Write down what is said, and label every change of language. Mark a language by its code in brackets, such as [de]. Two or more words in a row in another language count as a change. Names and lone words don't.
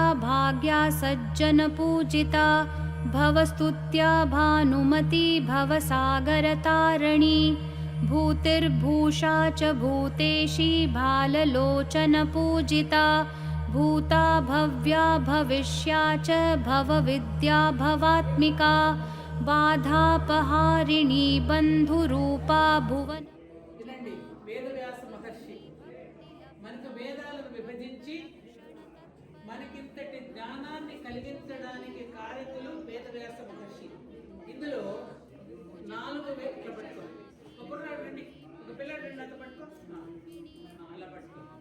[sa] भाग्या सज्जनपूजिता भवस्तुत्या भानुमती भवसागरतारिणी भूतिर्भूषा च भूतेशी भाललोचनपूजिता भूता भव्या भविष्या च भवविद्या भवात्मिका बाधापहारिणी बन्धुरूपा भुवन। [te] వినండి, వేదవ్యాస మహర్షి మనకు వేదాలను విభజించి మనకింతటి జ్ఞానాన్ని కలిగించడానికి కారకులు వేదవ్యాస మహర్షి. ఇందులో 4 వ్యక్తులు పట్టుకోండి. ఒక కుర్రాడు రండి, ఒక పిల్లాడు రండి, అంత పట్టుకో, అలా పట్టుకో.